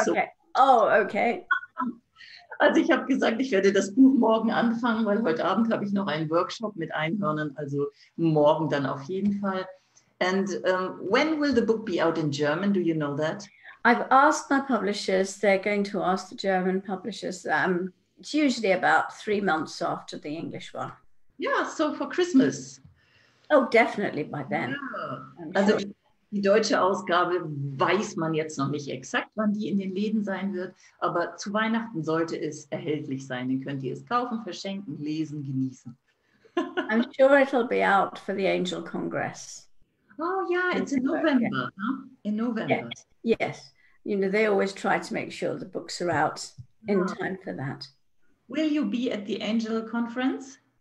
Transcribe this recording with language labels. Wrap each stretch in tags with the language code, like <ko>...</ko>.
<en>Okay. Okay.</en> <de>Also ich habe gesagt, ich werde das Buch morgen anfangen, weil heute Abend habe ich noch einen Workshop mit Einhörnern. Also morgen dann auf jeden Fall.</de> <en>And when will the book be out in German? Do you know that? I've asked my publishers, they're going to ask the German publishers. It's usually about 3 months after the English one. Yeah, so for Christmas. Oh, definitely by then.</en> <de>Ja. Also Die deutsche Ausgabe weiß man jetzt noch nicht exakt, wann die in den Läden sein wird, aber zu Weihnachten sollte es erhältlich sein. Dann könnt ihr es kaufen, verschenken, lesen, genießen.</de> <en>I'm sure it'll be out for the Angel Congress. Oh yeah, it's in November, huh? In November. Yes, yes. You know, they always try to make sure the books are out in time for that. Will you be at the Angel Conference?</en>